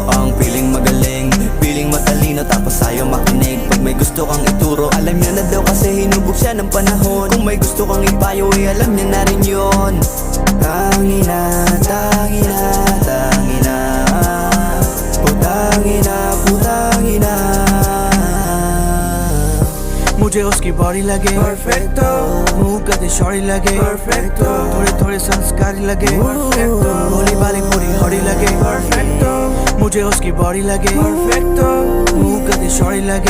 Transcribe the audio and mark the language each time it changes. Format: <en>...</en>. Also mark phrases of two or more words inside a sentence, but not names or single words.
<tl>Ang piling magaling, piling matalino, tapos ayaw makinig. Pag may gusto kang ituro, alam niya na daw kasi hinubog siya ng panahon. Kung may gusto kang ipayo, eh alam niya na rin yun. Tangina, tangina, tangina, putangina, putangina.</tl> <hi>मुझे उसकी बॉडी लगे perfecto, मुंह कदी शौड़ी लगे perfecto, थोड़े थोड़े संस्कारी लगे perfecto, भोली भाली पूरी हौड़ी लगे perfecto, मुझे उसकी बॉडी लगे perfecto, मुंह कदी शौड़ी लगे</hi>